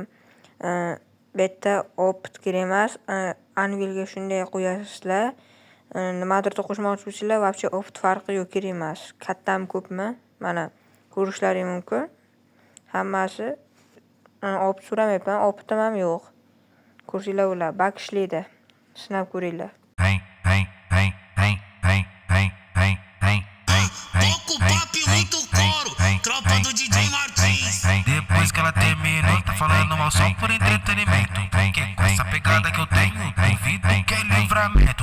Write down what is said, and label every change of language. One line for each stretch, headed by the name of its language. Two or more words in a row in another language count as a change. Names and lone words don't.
Uzbek: Bu yerda optgir emas, Anvilga shunday qo'yasizlar. Nimadirda qo'shmoqchi bo'lsanglar, вообще opt farqi yo'q, kerak emas. Kattami, ko'pmi? Mana ko'rishlaring mumkin. Hammasi opt so'ramayapman, optim ham yo'q. Ko'rsanglar bo'ladi, bug ishlaydi. Sinab ko'ringlar.
Portuguese: Depois que ela terminou, tá falando mal só por entretenimento. Porque com essa pegada que eu tenho, duvido que é livramento.